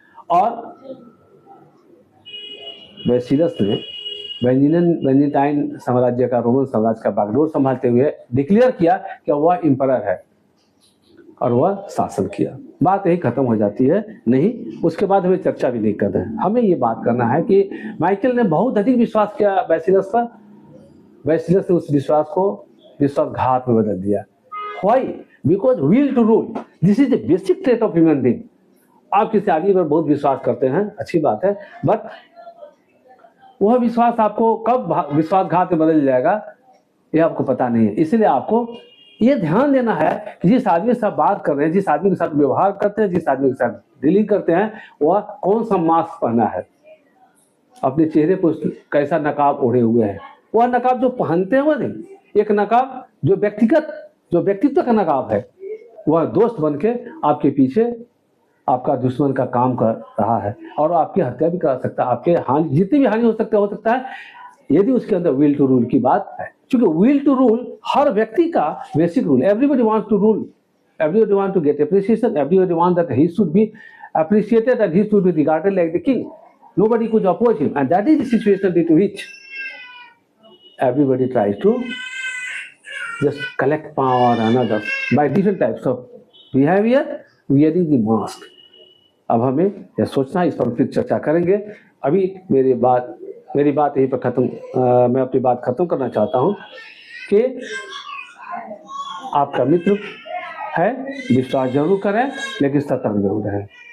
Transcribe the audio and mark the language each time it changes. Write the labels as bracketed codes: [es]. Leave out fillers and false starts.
[hi] और वैसिलस ने बाइजेंटाइन साम्राज्य का, रोमन साम्राज्य का बागडोर संभालते हुए डिक्लेयर किया कि वह एम्परर है और वह शासन किया। बात यही खत्म हो जाती है। नहीं, उसके बाद हमें चर्चा भी नहीं कर रहे हैं। हमें ये बात करना है कि माइकल ने बहुत अधिक विश्वास किया वैसिलस पर। वैसिलस ने उस विश्वास को विश्वासघात में बदल दिया। [en] Why? Because will to rule. This is the basic trait of human being. [hi] आप किसी आदमी पर बहुत विश्वास करते हैं, अच्छी बात है, बट वह विश्वास आपको कब विश्वासघात में बदल जाएगा ये आपको पता नहीं है। इसलिए आपको ये ध्यान देना है कि जिस आदमी से आप बात कर रहे हैं, जिस आदमी के साथ व्यवहार करते हैं, जिस आदमी के साथ डीलिंग करते हैं, वह कौन सा मास्क पहना है, अपने चेहरे पर कैसा नकाब ओढ़े हुए है। वह नकाब जो पहनते हैं वह नहीं, एक नकाब जो व्यक्तित्व का नकाब है, वह दोस्त बन के आपके पीछे आपका दुश्मन का काम कर रहा है और आपकी हत्या भी करा सकता है, आपके हानि जितनी भी हानि हो सकता है यदि उसके अंदर [en] will to rule [hi] की बात है। क्योंकि [en] will to rule [hi] हर व्यक्ति का [en] Basic rule, everybody wants to rule, everybody want to get appreciation, everybody want that he should be appreciated and he should be regarded like the king. Nobody could oppose him, and that is the situation due to which everybody tries to just collect power and others by different types of behavior, wearing the mask. [hi] अब हमें यह सोचना है, इस पर फिर चर्चा करेंगे। अभी मेरी बात यहीं पर खत्म, मैं अपनी बात खत्म करना चाहता हूँ कि आपका मित्र है, विश्वास जरूर करें लेकिन सतर्क जरूर रहें।